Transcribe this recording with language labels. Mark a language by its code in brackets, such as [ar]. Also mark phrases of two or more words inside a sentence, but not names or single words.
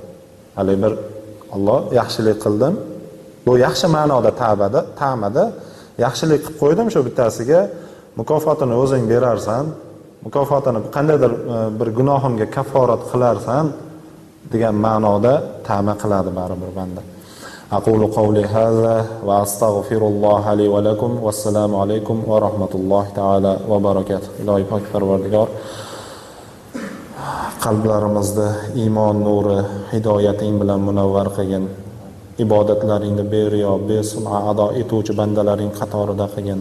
[uz] Hali bir Alloh yaxshilik qildim. Bu yaxshi ma'noda ta'mada yaxshilik qilib qo'ydim, shu bittasiga mukofotini o'zing berarsan, mukofotini qandaydir bir gunohimga kafforat qilarsan degan ma'noda ta'ma qiladi baribir banda. [ar] أقول قولي هذا وأستغفر الله لي ولكم. والسلام عليكم ورحمة الله تعالى وبركاته. [uz] Ilohi pok Parvardigor, qalblarimizni iymon nuri, hidoyating bilan munavvar qilgin. Ibodatlaringni beriyo, besum'a ado etuvchi bandalaring qatorida qilgin.